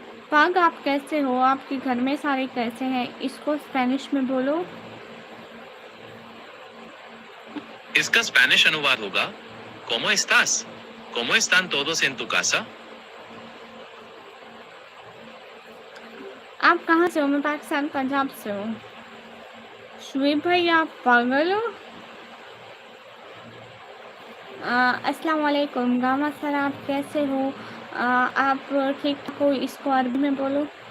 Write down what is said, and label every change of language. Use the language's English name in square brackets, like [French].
[Hindi] पग, आप कैसे हो, आपके घर में सारे कैसे हैं, इसको स्पेनिश में बोलो। इसका स्पेनिश अनुवाद होगा [Spanish] ¿Cómo estás? ¿Cómo están todos en tu casa? [Hindi] आप कहाँ से हो? मैं पाकिस्तान पंजाब से हूँ। शुएब भाई आप पागल हो? अस्सलाम वालेकुम गामा सर, आप कैसे हो? आप ठीक ठाक हो, इसको अरबी में बोलो।